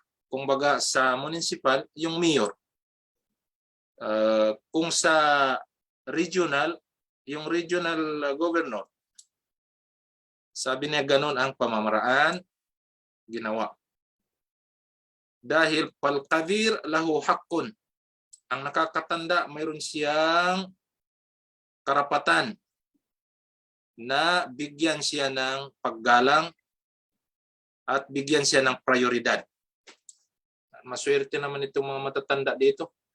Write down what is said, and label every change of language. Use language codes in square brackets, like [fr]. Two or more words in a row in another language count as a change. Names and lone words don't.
[tl] Kung baga sa municipal, yung mayor. Kung sa regional, yung [en] regional governor. [tl] Sabi niya ganun ang pamamaraan ginawa. Dahil [ar] فالقادر له حق. [tl] Ang nakakatanda, mayroon siyang karapatan na bigyan siya ng paggalang at bigyan siya ng prioridad. Maswerte naman itong mga matatanda dito.